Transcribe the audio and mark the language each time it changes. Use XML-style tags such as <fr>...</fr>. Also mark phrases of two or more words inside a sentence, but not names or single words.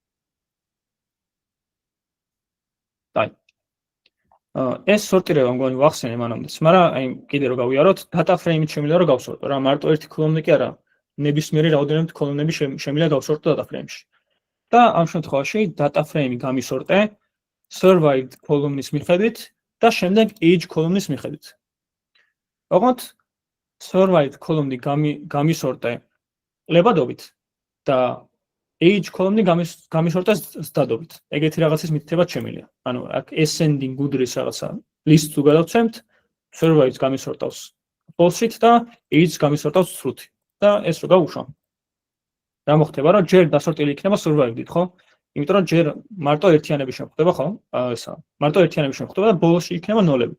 <ka>აი. ეს სორტირება მგონი ვახსენე მანამდეც, მაგრამ აი კიდე რო გავიაროთ,</ka> <en>data frame-ით</en> <ka>შემიძლია რომ გავსორტო რა, მარტო ერთი column-ი კი არა, ნებისმიერი რაოდენობით column-ები შემიძლია გავსორტო</ka> <en>data frame-ში.</en> <ka>და ამ შემთხვევაში</ka> <en>data frame-ი</en> <ka>გამისორტე</ka> <en>survived column-ის</en> <ka>მიხედვით და შემდეგ</ka> <en>age column-ის</en> <ka>მიხედვით. ოღონდ</ka> <en>survived column-ი</en> <ka>გამისორტე ლებადობით და</ka> <en>age column-ი</en> <ka>გამისორტეს ზდადობით. ეგეთი რაღაცის მითითება შემიძლია. ანუ აქ</ka> <en>ascending order-ის</en> <ka>რაღაცა list თუ გადავცემთ, survived გამისორტავს false-ით და age გამისორტავს true-ით. და ეს რო გავუშვა. რა მოხდება, რომ ჯერ დასორტილი იქნება survived-ით, ხო? იმიტომ რომ ჯერ მარტო ერთიანები შემხდება, ხო? ესა. მარტო ერთიანები შემხდება და ბოლოსში იქნება ნოლები.</ka>